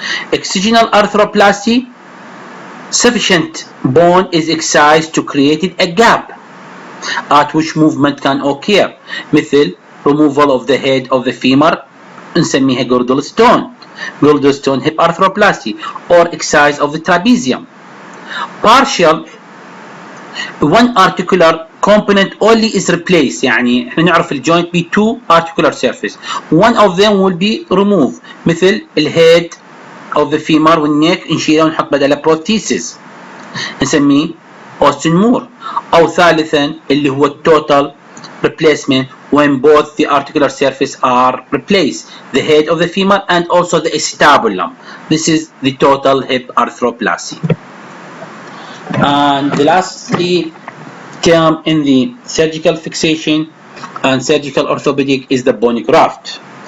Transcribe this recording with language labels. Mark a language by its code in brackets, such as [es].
[en] Excisional arthroplasty, sufficient bone is excised to create a gap at which movement can occur. مثل removal of the head of the femur نسميها girdle stone hip arthroplasty, or exercise of the trapezium. Partial, one articular component only is replaced. [ar] يعني احنا نعرف الجوينت ب [en] two articular surface, one of them will be removed [ar] مثل الهيد [en] of the femur [ar] والنيك نشيله ونحط بدله prosthesis نسميه اوستن مور. او ثالثا اللي هو التوتال [en] replacement, when both the articular surface are replaced, the head of the femur and also the acetabulum. This is the total hip arthroplasty. And lastly term in the surgical fixation and surgical orthopedic is the bone graft.